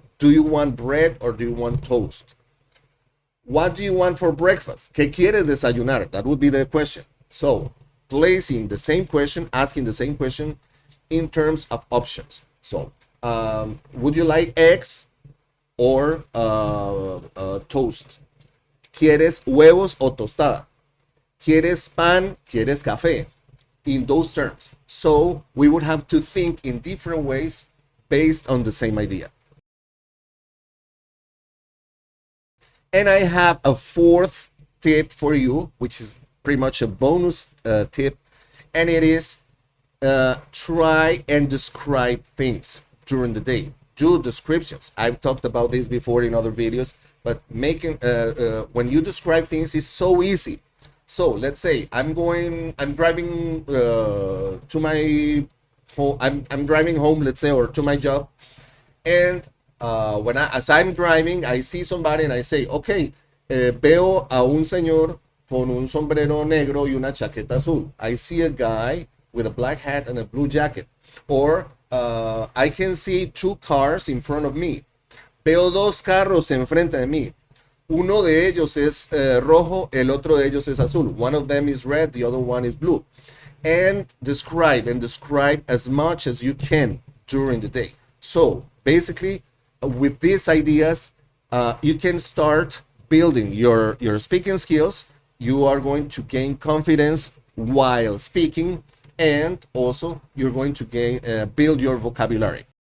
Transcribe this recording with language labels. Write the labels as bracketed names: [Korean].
[English] Do you want bread or do you want toast? What do you want for breakfast? [Spanish] ¿Qué quieres desayunar? [English] That would be the question. So placing the same question, asking the same question in terms of options. So would you like eggs or toast? [Spanish] ¿Quieres huevos o tostada? ¿Quieres pan? ¿Quieres café? [English] In those terms. So we would have to think in different ways based on the same idea. And I have a 4th tip for you, which is pretty much a bonus tip, and it is try and describe things during the day. do descriptions. I've talked about this before in other videos, but making when you describe things is so easy. So let's say I'm driving to my home. I'm driving home, let's say, or to my job, and as I'm driving, I see somebody and I say, okay, [Spanish] veo a un señor con un sombrero negro y una chaqueta azul. [English] I see a guy with a black hat and a blue jacket. Or I can see two cars in front of me. [Spanish] Veo dos carros enfrente de mí. Uno de ellos es rojo, el otro de ellos es azul. [English] One of them is red, the other one is blue. And describe as much as you can during the day. So basically, with these ideas, you can start building your speaking skills. You are going to gain confidence while speaking, and also you're going to build your vocabulary.